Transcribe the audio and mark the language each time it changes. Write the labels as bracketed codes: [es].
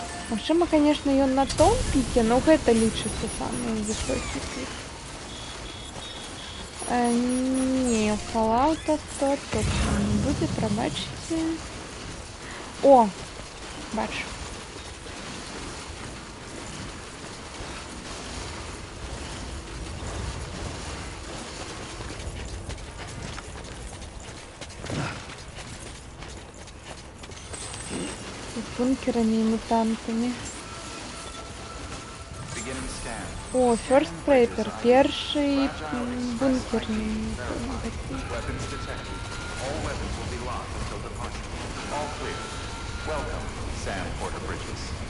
[ru] Машина, конечно, ее на том пике, но это лічиться самый высокий пик. Не, Fallout 100 точно не будет, пробачите. О, бачу. С бункерами и мутантами. [en] Beginning scan. [ru] О, First Paper, первый бункерный. [en] Weapons detected. All weapons will be locked until departure. All clear. Welcome, Sam Porter Bridges.